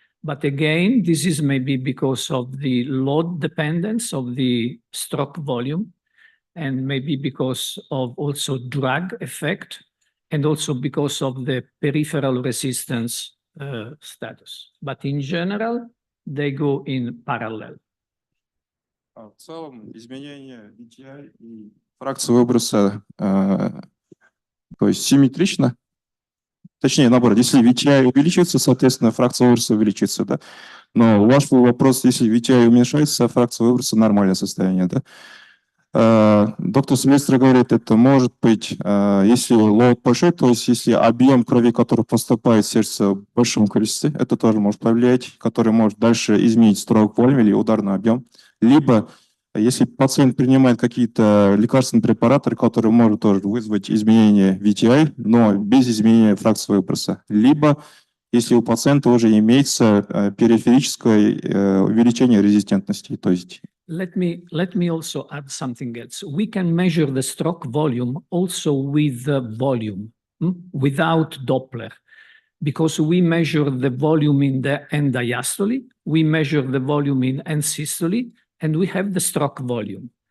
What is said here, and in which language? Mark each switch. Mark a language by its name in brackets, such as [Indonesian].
[English] But again, this is maybe because of the load dependence of the stroke volume, and maybe because of also drug effect, and also because of the peripheral resistance status. But in general, they go in parallel. [Russian] В целом, изменение VTI и фракции выброса, то есть симметрично. Точнее, наоборот, если VTI увеличится, соответственно, фракция выброса увеличится, да. Но ваш вопрос, если VTI уменьшается, фракция выброса нормальное состояние, да. Доктор Сильвестр говорит, это может быть, если лоуд большой, то есть если объем крови, который поступает в сердце в большом количестве, это тоже может повлиять, который может дальше изменить stroke volume или ударный объем. Либо, если пациент принимает какие-то лекарственные препараты, которые могут тоже вызвать изменение VTI, но без изменения фракции выброса. Либо, если у пациента уже имеется периферическое увеличение резистентности, то есть... [English] Let me also add something else. We can measure the stroke volume also with the volume, without Doppler, because we measure the volume in the end diastole, we measure the volume in end systole, and we have the stroke volume.